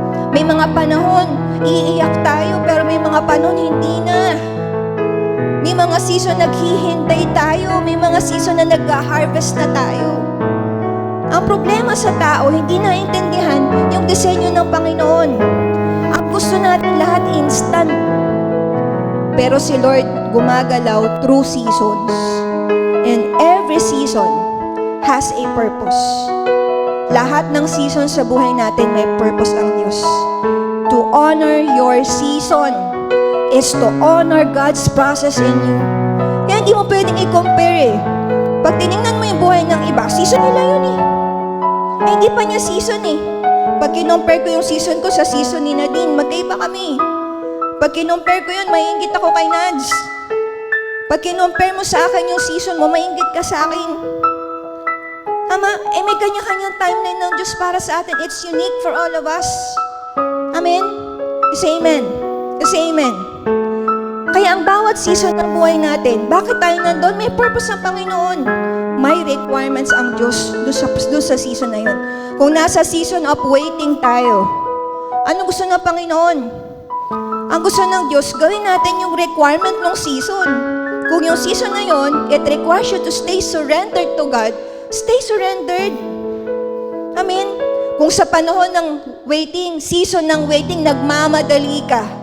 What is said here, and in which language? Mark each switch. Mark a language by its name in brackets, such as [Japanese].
[Filipino] May mga panahon, iiyak tayo, pero may mga panahon, hindi na. May mga season naghihintay tayo. May mga season na nag-harvest na tayo. Ang problema sa tao, hindi naintindihan yung disenyo ng Panginoon. Ang gusto natin lahat instant. Pero si Lord gumagalaw [English] through seasons. And every season has a purpose. [Filipino] Lahat ng season sa buhay natin may purpose ang Diyos. [English] To honor your season is to honor God's process in you. [Filipino] Kaya hindi mo pwedeng i-compare eh. Pag tinignan mo yung buhay ng iba, season nila yun eh. Hindi pa niya season eh. Pag kinompare ko yung season ko sa season ni Nadine, magkaiba kami. Pag kinompare ko yun, maiinggit ako kay Nads. Pag kinompare mo sa akin yung season mo, maiinggit ka sa akin. Tama? May kanya-kanyang timeline ng Diyos para sa atin. [English] It's unique for all of us. Amen? Say amen. Say amen. [Filipino] Kaya ang bawat season ng buhay natin, bakit tayo nandun? May purpose ang Panginoon. May requirements ang Diyos doon sa season na yun. Kung nasa season of waiting tayo, ano gusto ng Panginoon? Ang gusto ng Diyos, gawin natin yung requirement ng season. Kung yung season na yun, [English] it requires you to stay surrendered to God, stay surrendered. Amen? [Filipino] Kung sa panahon ng waiting, season ng waiting, nagmamadali ka.